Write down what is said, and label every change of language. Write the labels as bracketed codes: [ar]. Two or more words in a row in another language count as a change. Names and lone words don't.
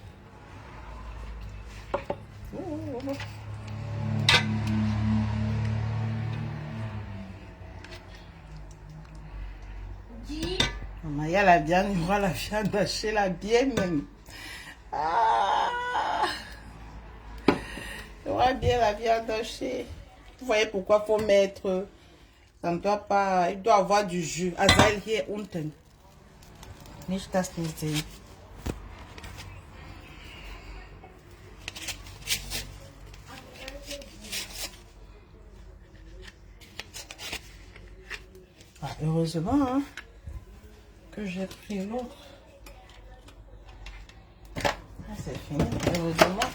[fr] Maman, il y a la viande, il y aura la viande hachée, la bien même. Ah! Il y aura bien la viande hachée. Vous voyez pourquoi il faut mettre... Ça ne doit pas... Il doit avoir du jus. Azaï, [de] hier unten. Nicht das nicht sehen. [fr] Ah, heureusement hein, que j'ai pris l'autre. Ah, c'est fini, heureusement.